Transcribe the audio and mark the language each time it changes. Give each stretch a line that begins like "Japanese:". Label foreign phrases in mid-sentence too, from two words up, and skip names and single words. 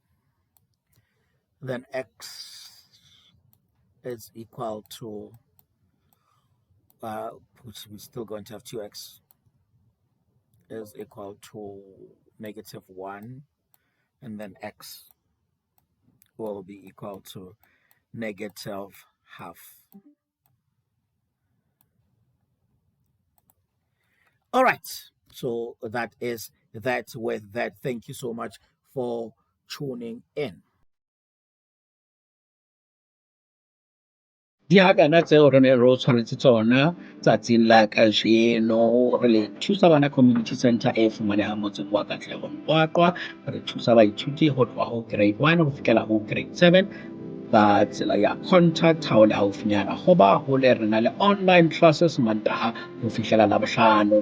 English: Then x is equal to, which we're still going to have 2x is equal to -1, and then x will be equal to -half. All right, so that is that with that. Thank you so much for tuning in.
Southern Sotho: Di hakana tseo re ne re tshwanetse tsona tsatsing la kajeno re le thusa bana
English: community center
Southern Sotho: e fumanehang motseng wa Katlehong Qwaqwa, re thusa baithuti ho tloha ho grade 1 ho fihlela ho grade 7 ka tsela ya contact ha o le haufinyana hoba hole re na le
English: online classes
Southern Sotho: Mantaha ho fihlela Labohlano.